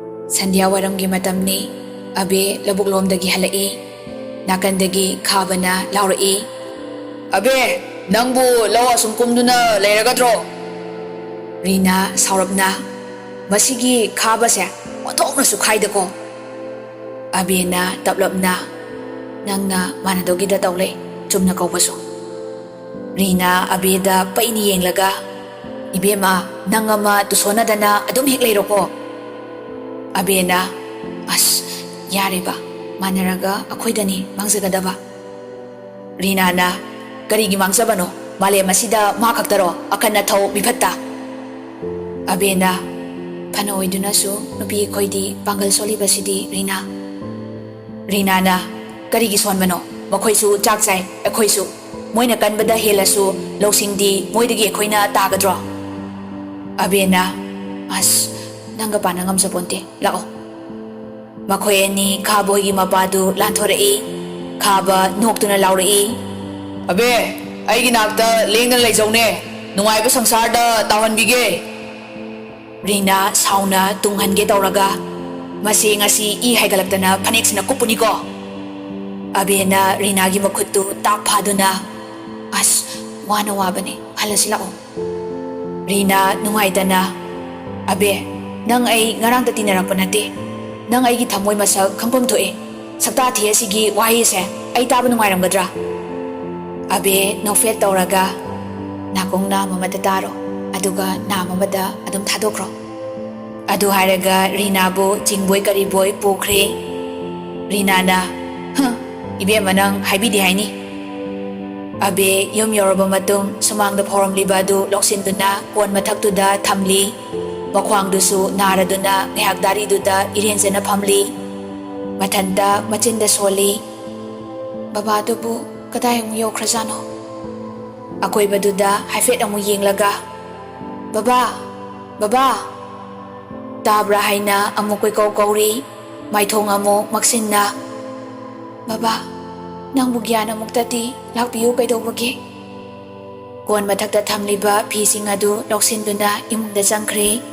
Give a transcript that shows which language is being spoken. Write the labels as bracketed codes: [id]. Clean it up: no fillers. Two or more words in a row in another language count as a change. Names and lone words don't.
[mni] Sandhya waramgi matamni abe labuklomdagi halai nakandagi khabana laurei Abe nangbu lawa sumkumduna leiragadro Rina saurabna masigi khabase othoknasu khaidako abena taplapna nangna manadogida tawle chumna kaubasu Rina abeda paini yenglaga ibema nangama tusonadana adum hek leiroko abena as yareba manaraga akhoidani mangzagadaba Rina na karigi mangsabano male masida ma khaktaro akanna thau bifatta abena phana oiduna su nupi khoidi pangal solibasidi Rina na karigi sonmano makhoisu chak chai akhoisu moina kanbada helasu losingdi moidagi akhoina tagadro abena as nanga panangam saponte lao makhoi ani khaboigi mapadu lanthorei khaba noktuna laurei Abe aigi nakta lengna leijaune nungaiba sangsarda tawanbige Rina sauna tunghange tawraga masi ngasi I haigalaktana phaneksina kupuniko abena Rina gi makhuttu tak phaduna as wana wabane halasi lao Rina nungaidana abe nang ai ngarang ta tinarakpa nate nang ai gi thamoi masak khangpam thoe sakta thi asigi wahi se ai taba nungairamgadra abe nofet tawraga nakongna mamada taro aduga na mamada adum thadokro adu haraga Rina bu jingboy kariboy pokre Rina na ibe manang haibidi haini abe yom yoraba matung sumangda phoram libadu loksinduna kon mathaktuda thamli makhwangdusu naraduna ngehakdari duda irenjana phamli mathanda machinda soli baba dubu kadai mu yokhrajano akoi baduda haifet amu yenglaga baba tabra haina amu koi kauri maithong amu maksinna baba nangbu gyana muktati lakpiyu kaidobage kon mathakta thamliba phising adu loksinduna imungda changkhre